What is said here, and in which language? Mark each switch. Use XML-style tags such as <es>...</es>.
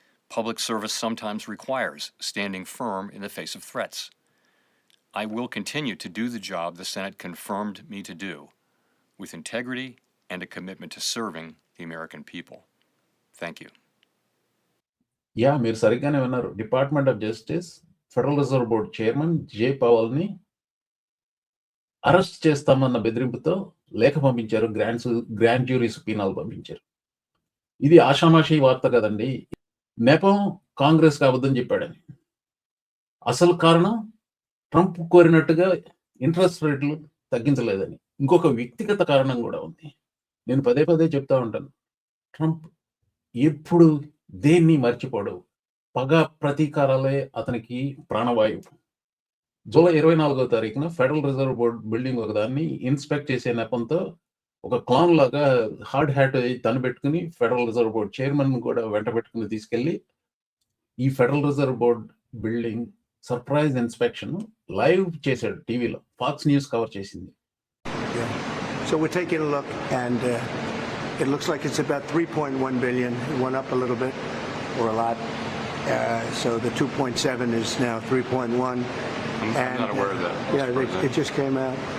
<en>Public service sometimes requires standing firm in the face of threats. I will continue to do the job the Senate confirmed me to do, with integrity and a commitment to serving the American people. Thank you.</en> <te>Yeah, మీరు సరిగ్గానే విన్నారు. Department of justice federal reserve board chairman J పవల్ని arrest చేస్తామన్న బెదిరింపుతో లేఖ పంపించారు. Grand jury సుపీనాలు పంపించారు. ఇది ఆషామాషి వార్త కదండి. నెపం కాంగ్రెస్ అబద్ధం చెప్పాడని. అసలు కారణం ట్రంప్ కోరినట్టుగా ఇంట్రెస్ట్ రేట్లు తగ్గించలేదని. ఇంకొక వ్యక్తిగత కారణం కూడా ఉంది. నేను పదే పదే చెప్తా ఉంటాను, ట్రంప్ ఎప్పుడు దేన్ని మర్చిపోడు. పగ ప్రతీకారాలే అతనికి ప్రాణవాయువు. జూలై 24వ తారీఖున ఫెడరల్ రిజర్వ్ బోర్డ్ బిల్డింగ్ ఒకదాన్ని ఇన్స్పెక్ట్ చేసే నెపంతో ఒక క్లాన్ లాగా హార్డ్ హ్యాట్ తను పెట్టుకుని ఫెడరల్ రిజర్వ్ బోర్డ్ చైర్మన్ కూడా వెంట పెట్టుకుని తీసుకెళ్లి ఈ federal reserve board building surprise inspection live చేశాడు. టీవీలో ఫాక్స్ న్యూస్ కవర్ చేసింది.</te> <en>So we're taking a look, and it looks like it's about 3.1 billion. It went up a little bit, or a lot. So the 2.7 is now 3.1. I'm not aware of that. Yeah, it just came out.</en>